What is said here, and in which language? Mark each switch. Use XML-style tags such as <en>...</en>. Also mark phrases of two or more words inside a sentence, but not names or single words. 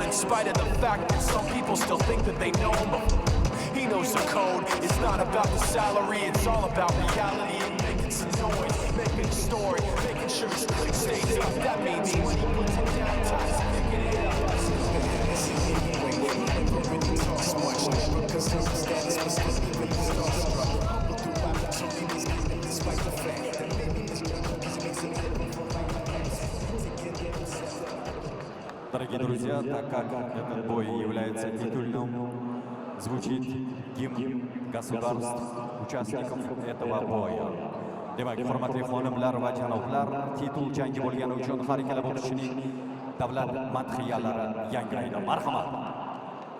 <en>In spite of the fact that some people still think that they know him, he knows the code. It's not about the salary, it's all about reality and making some noise, making a story, making sure his click stays up. That means when he puts it down, ties picking it up.</en> <ru>Дорогие друзья, так как этот бой является титульным, звучит гимн государств, участников этого боя.</ru> <uz>Demak, hurmatli xonimlar va janoblar, titul jangi bo'lgani uchun har ikkala bokschining davlat madhiyalari yangraydi. Marhamat.</uz>